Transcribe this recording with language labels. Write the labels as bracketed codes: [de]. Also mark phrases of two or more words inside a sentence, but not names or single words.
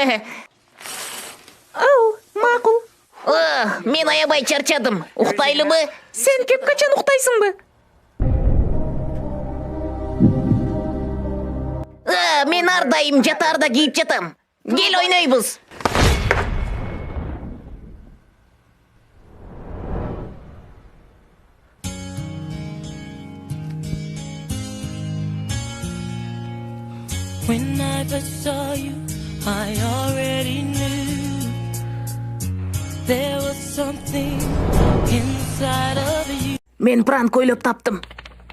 [ky] Ал, макул. Мен аябай чарчадым. Уктайлыбы? Сен кепкачан уктайсыңбы? Мен ар дайым жатаарда кийип жатам. Кел ойнойбуз. [en] When I first saw you, I already knew there was something inside of you. [ky] Мен пранк ойлоп таптым.